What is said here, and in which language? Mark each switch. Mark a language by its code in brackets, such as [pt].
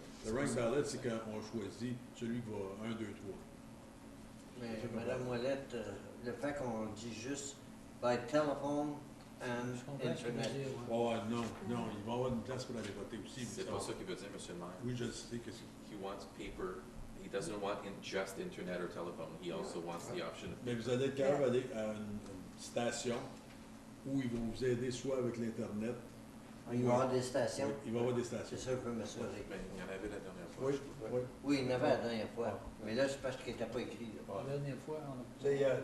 [fr] Le rank ballot, c'est quand on choisit celui qui va 1, 2, 3. Mais Madame Ouellette, le fait qu'on dit juste [en] by telephone and [fr] Je comprends ce que vous Internet. dire, ouais. Oh, non, il va y avoir une place pour aller voter aussi. C'est pas ça qu'il veut dire, Monsieur le maire. Oui, je sais que c'est. [en] He wants paper. He doesn't want just internet or telephone. He also wants the option of. [fr] Mais vous allez être capable d'aller à une station où ils vont vous aider soit avec l'Internet. Il va y avoir des stations. Oui, il va y avoir des stations. C'est ça que je veux m'assurer. Ben, il y en avait la dernière fois. Oui, je trouve. oui. Oui, il y en avait la dernière fois. Mais là, c'est parce qu'il n'était pas écrit. là. La dernière fois, on a...